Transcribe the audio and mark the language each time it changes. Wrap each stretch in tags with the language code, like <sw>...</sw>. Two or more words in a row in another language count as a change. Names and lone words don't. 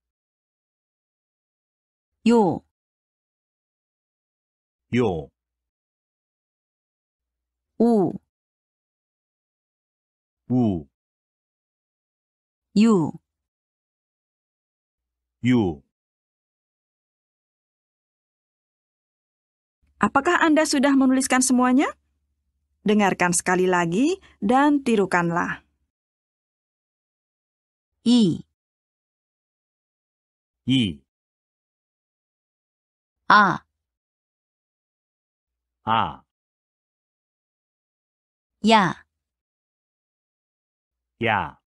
<ko>요, 요, 우, 우, 유, 유.</ko> <id>Apakah Anda sudah menuliskan semuanya? Dengarkan sekali lagi dan tirukanlah.</id> <ko>이, 이, 아, 아, 야, 야,</ko>